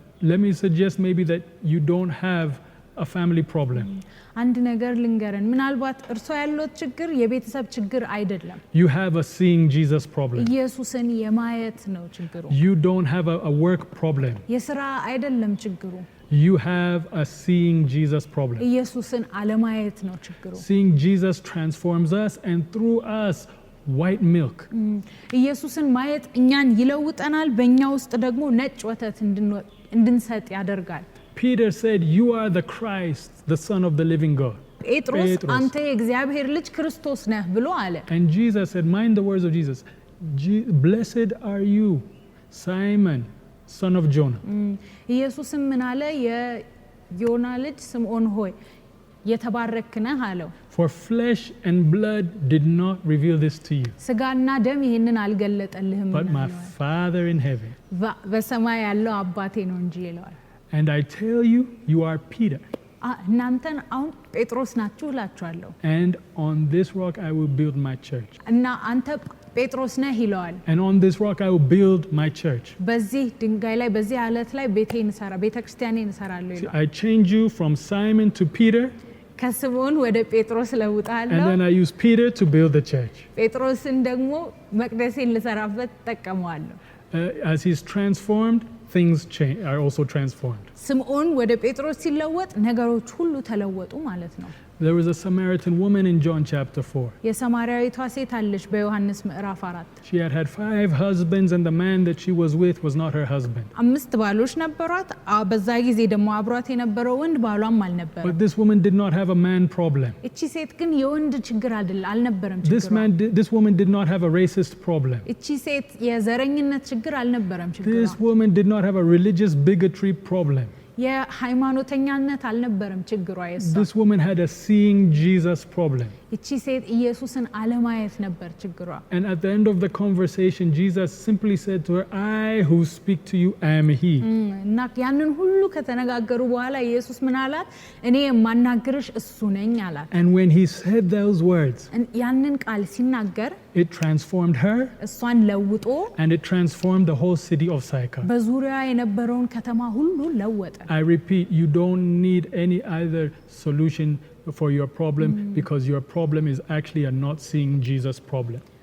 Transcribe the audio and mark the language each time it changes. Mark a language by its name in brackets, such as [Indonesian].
[English] Let me suggest maybe that you don't have a family problem. [Amharic] አንድ ነገር ልንገረን፣ ምናልባት እርሶ ያለው ችግር የቤተሰብ ችግር አይደለም። [English] You have a seeing Jesus problem. [Amharic] ኢየሱስን የማየት ነው ችግሩ። [English] You don't have a work problem. [Amharic] የሥራ አይደለም ችግሩ። [English] You have a seeing Jesus problem. [Amharic] ኢየሱስን አለማየት ነው ችግሩ። [English] Seeing Jesus transforms us, and through us, white milk. [Amharic] ኢየሱስን ማየት እኛን ይለውጠናል፣ በእኛ ውስጥ ደግሞ ነጭ ወተት እንድንሰጥ ያደርጋል። [English] Peter said, you are the Christ, the Son of the living God. [Amharic] ጴጥሮስ አንተ የእግዚአብሔር ልጅ ክርስቶስ ነህ ብሎ አለ። [English] And Jesus said, mind the words of Jesus, blessed are you, Simon, son of Jonah. [Amharic] ኢየሱስም ምን አለ? የዮና ልጅ ስምዖን ሆይ የተባረክ ነህ አለው። [English] For flesh and blood did not reveal this to you, [Amharic] ስጋና ደም ይሄንን አልገለጠልህም፣ [English] but my Father in heaven. [Amharic] በሰማይ ያለው አባቴ ነው እንጂ ይለዋል። [English] And I tell you, you are Peter. [Amharic] እናንተን አሁን ጴጥሮስ ናችሁ እላችኋለሁ። [English] And on this rock I will build my church. [Amharic] እና አንተ ጴጥሮስ ነህ ይለዋል። [English] And on this rock I will build my church. [Amharic] በዚህ ድንጋይ ላይ በዚህ አለት ላይ ቤተክርስቲያኔን እሰራለሁ ይለዋል። [English] I change you from Simon to Peter. [Amharic] ከስምዖን ወደ ጴጥሮስ ለውጣለሁ። [English] And then I use Peter to build the church. [Amharic] ጴጥሮስን ደግሞ መቅደሴን ልሰራበት ተጠቀመዋለሁ። [English] As he's transformed, things are also transformed. [Amharic] ስምዖን ወደ ጴጥሮስ ሲለወጥ ነገሮች ሁሉ ተለወጡ ማለት ነው። [English] There was a Samaritan woman in John chapter 4. [Amharic] የሰማርያዊቷ ሴት አለች በዮሐንስ ምዕራፍ 4። [English] She had had 5 husbands, and the man that she was with was not her husband. [Amharic] 5 ባሎች ነበሯት። በዛ ጊዜ ደግሞ አብሯት የነበረው ወንድ ባሏም አልነበረም። [English] But this woman did not have a man problem. [Amharic] እቺ ሴት ግን የወንድ ችግር አልነበረም ችግሯ። [English] This woman did not have a racist problem. [Amharic] እቺ ሴት የዘረኝነት ችግር አልነበረም ችግሯ። [English] This woman did not have a religious bigotry problem. [Amharic] የሃይማኖተኛነት አልነበረም ችግሯ የሷ። [English] This woman had a seeing Jesus problem. [Amharic] እቺ ሴት ኢየሱስን አለማየት ነበር ችግሯ። [English] And at the end of the conversation, Jesus simply said to her, I who speak to you am he. [Amharic] እና ያንን ሁሉ ከተነጋገሩ በኋላ ኢየሱስ ምን አላት? እኔ የማናግርሽ እሱ ነኝ አላት። [English] And when he said those words, [Amharic] ያንን ቃል ሲናገር [English] it transformed her, [Amharic] እሷን ለውጦ [English] and it transformed the whole city of Sychar. [Amharic] በዙሪያ የነበረውን ከተማ ሁሉ ለወጠ። [English] I repeat, you don't need any other solution for your problem, because your problem is actually a not seeing Jesus problem.